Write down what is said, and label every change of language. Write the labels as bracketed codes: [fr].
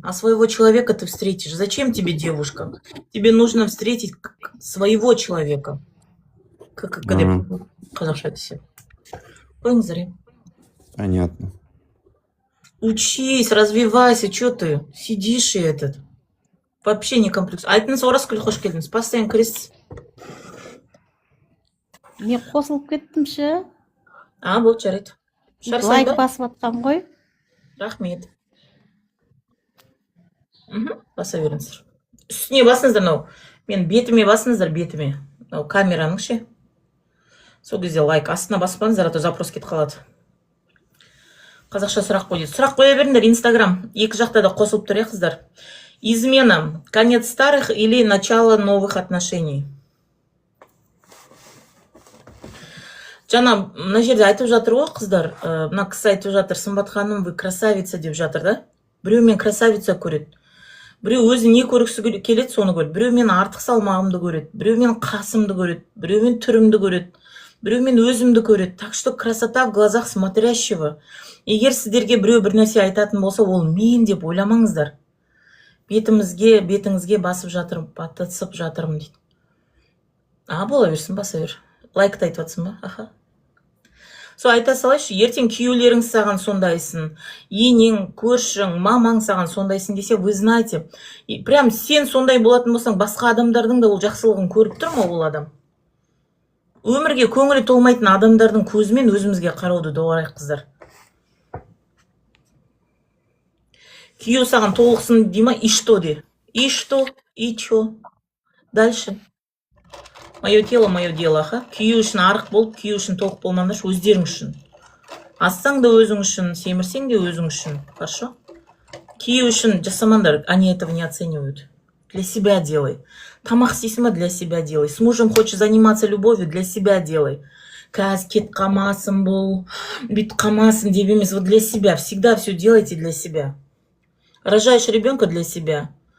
[ru] А своего человека ты встретишь. Зачем тебе девушка? Тебе нужно встретить своего человека. [kk] Как қазақша десе. Қойыңыздар. [ru] Понятно. Учись, развивайся, что ты сидишь и этот. Вообще не комплекс. [kk] Айтыңыз, Оразкүл, қош келдіңіз. Постоянно кіресіз. Не қосылып кеттім ше. Болды, жарайды. Лайк басып атқан ғой. Рахмет. Баса беріңіздер. Үстіне басыңыздар, мынау. Мен бетіме басыңыздар, бетіме. Мынау камераның ше. Сол кезде лайк. Астына баспаңыздар, [ru] а то [kk] запрос кетіп қалады. Қазақша сұрақ қой дейді. Сұрақ қоя беріңдер, Инстаграм. Екі жақта да қосылып тұр, қыздар. [ru] Измена. Конец старых или начало новых отношений? [kk] Жана, мына жерде айтып жатыр ғой, қыздар. Мына кісі айтып жатыр, Сымбат ханым, [ru] вы красавица [kk] деп жатыр, да? Біреу мен красавица көреді. Біреу өзі не көргісі келеді, соны көреді. Біреу мен артық салмағымды көреді. Біреу мен қасымды көреді. Біреу мен түрімді көреді. Біреу мен өзімді көреді. [ru] Так что красота в глазах смотрящего. [kk] Егер сіздерге біреу бір нәрсе айтатын болса, ол мен деп ойламаңыздар. Бетіңізге басып жатырмын, батысып жатырмын дейді. Бола берсін, баса бер. Лайкты айтып жатсың ба? Аха. Со айта салайшы, ертең күйеулерің саған сондайсын, енең, көршің, мамаң саған сондайсын десе, [ru] вы знаете, [kk] прям сен сондай болатын болсаң, басқа адамдардың да ол жақсылығын көріп тұр ма ол адам? Өмірге көңілі толмайтын адамдардың көзімен өзімізге қарауды доғарайық, қыздар. Күйеу саған толықсын дей ма? [ru] И что де? И что? И чё? Дальше. Мое тело, мое дело, аха. [kk] Күйеу үшін арық болып, күйеу үшін толық болмаңдаршы, өздерің үшін. Ассаң да өзің үшін, семірсең де өзің үшін. [ru] Хорошо? [kk] Күйеу үшін жасамаңдар, [ru] они этого не оценивают. Для себя делай. [kk] Тамақ істейсің ба, [ru] для себя делай. С мужем хочешь заниматься любовью, для себя делай. [kk] Қазір кет қамасын бұл, бит қамасын деп емес, [ru] вот для себя. Всегда все делайте для себя. Рожаешь ребенка для себя.